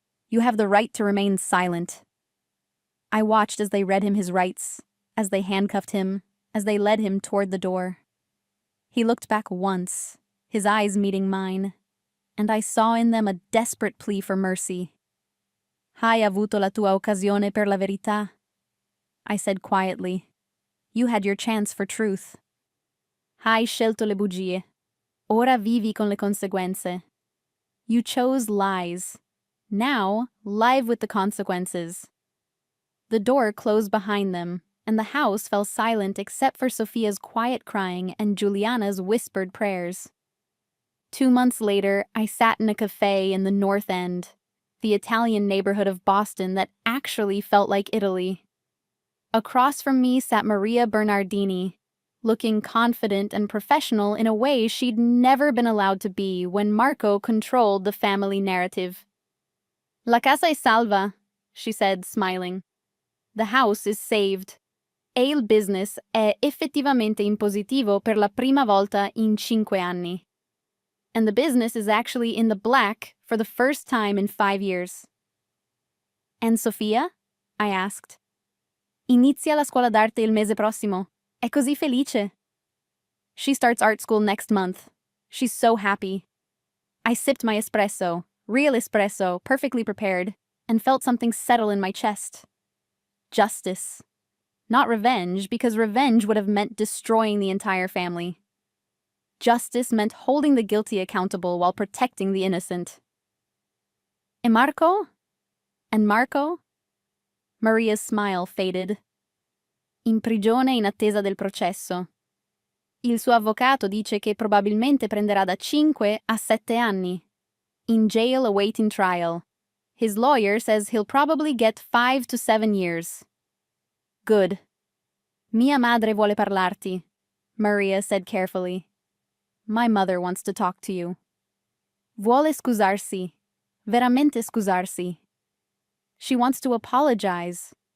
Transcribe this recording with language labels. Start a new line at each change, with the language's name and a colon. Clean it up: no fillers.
English: You have the right to remain silent. I watched as they read him his rights, as they handcuffed him, as they led him toward the door. He looked back once, his eyes meeting mine, and I saw in them a desperate plea for mercy.
Italian: Hai avuto la tua occasione per la verità,
English: I said quietly. You had your chance for truth.
Italian: Hai scelto le bugie. Ora vivi con le conseguenze.
English: You chose lies. Now, live with the consequences. The door closed behind them, and the house fell silent except for Sophia's quiet crying and Giuliana's whispered prayers. 2 months later, I sat in a cafe in the North End, the Italian neighborhood of Boston that actually felt like Italy. Across from me sat Maria Bernardini, looking confident and professional in a way she'd never been allowed to be when Marco controlled the family narrative.
Italian: La casa è salva,
English: she said, smiling. The house is saved.
Italian: E il business è effettivamente in positivo per la prima volta in 5 anni.
English: And the business is actually in the black for the first time in 5 years. And Sofia? I asked.
Italian: Inizia la scuola d'arte il mese prossimo. È così felice.
English: She starts art school next month. She's so happy. I sipped my espresso, real espresso, perfectly prepared, and felt something settle in my chest. Justice. Not revenge, because revenge would have meant destroying the entire family. Justice meant holding the guilty accountable while protecting the innocent.
Italian: E Marco?
English: And Marco? Maria's smile faded.
Italian: In prigione in attesa del processo. Il suo avvocato dice che probabilmente prenderà da 5 a 7 anni.
English: In jail awaiting trial. His lawyer says he'll probably get 5 to 7 years. Good.
Italian: Mia madre vuole parlarti, Maria
English: said carefully. My mother wants to talk to you.
Italian: Vuole scusarsi. Veramente scusarsi.
English: She wants to apologize.